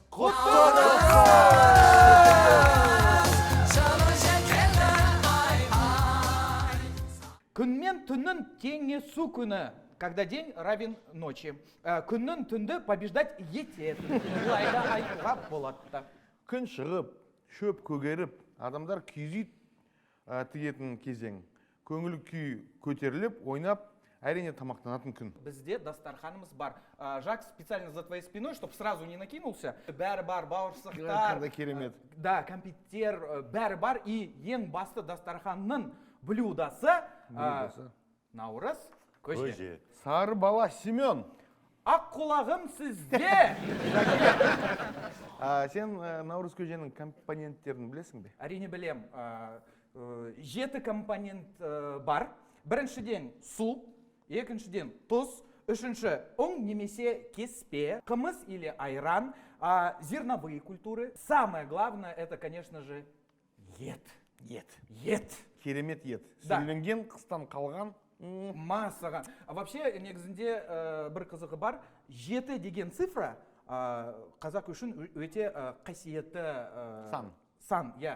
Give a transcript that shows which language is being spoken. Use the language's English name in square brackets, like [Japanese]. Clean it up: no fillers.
[Kazakh] Құтты Күнмен түннің теңесу күні, [Russian] когда день равен ночи. [Kazakh] Күннің түнді побеждать ететін. Бұлайда айтуға болады. күн шығып, шөп көгеріп, адамдар күйзейді тігетін кезең. Көңіл күй көтеріліп, ойнап, әрине тамақтанатын күн. Бізде дастарханымыз бар. [Russian] Жак специально за твоей спиной, чтобы сразу не накинулся. [Kazakh] Бәрі бар, бауырсақтар. Қандай керемет. Да, кәмпиттер, бәрі бар. И ең басты дастарханның блюдасы наурыз көже. Сары бала Семен. Ақ құлағым сізде. Сен наурыз көженің компоненттерін білесің бе? Әрине білем. 7 компонент бар. Біріншіден су, екіншіден тұз, үшінші ұн немесе кеспе, қымыз или айран, [Russian] зерновые культуры. Самое главное, это, конечно же, ет. [Kazakh] Ет. Керемет ет. [Russian] Да. [Kazakh] Сүрленген қыстан қалған. Массаған. Вообще, негізінде бір қызығы бар. 7 деген цифра қазақ үшін өте қасиетті сан.